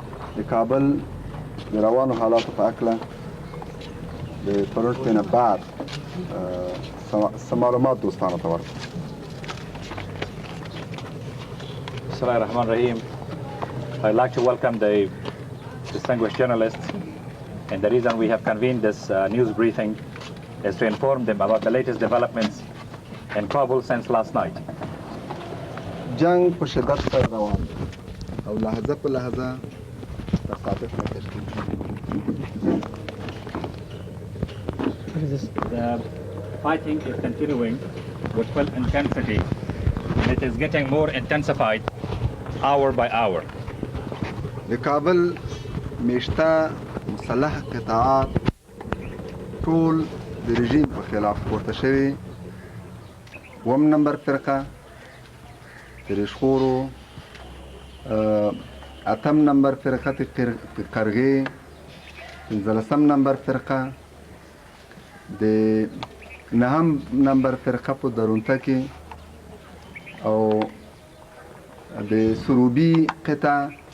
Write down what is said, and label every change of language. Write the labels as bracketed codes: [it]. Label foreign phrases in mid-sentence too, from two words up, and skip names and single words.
[ps] د کابل د روانو حالاتو په هکله د پرون شپې نه بعد څه معلومات دوستانو ته ورکړو. [ar] بسم الله الرحمن الرحيم. [en] I'd like to welcome the distinguished journalists, and the reason we have convened this news briefing is to inform them about the latest developments in Kabul since last night. [ps] جنگ په شدت سره روان دی او لحظه په لحظه تصادف نه تشکیل [en] The fighting is continuing with full intensity, and it is getting more intensified hour by hour. [ps] د کابل میشته مسلح قطاعات ټول د رژیم په خلاف پورته شوي. اووم نمبر فرقه د رشخورو، اتم نمبر فرقه د قرغې، پنځلسم نمبر فرقه د نهم نمبر فرقه په درونته کې او د سروبي قطعه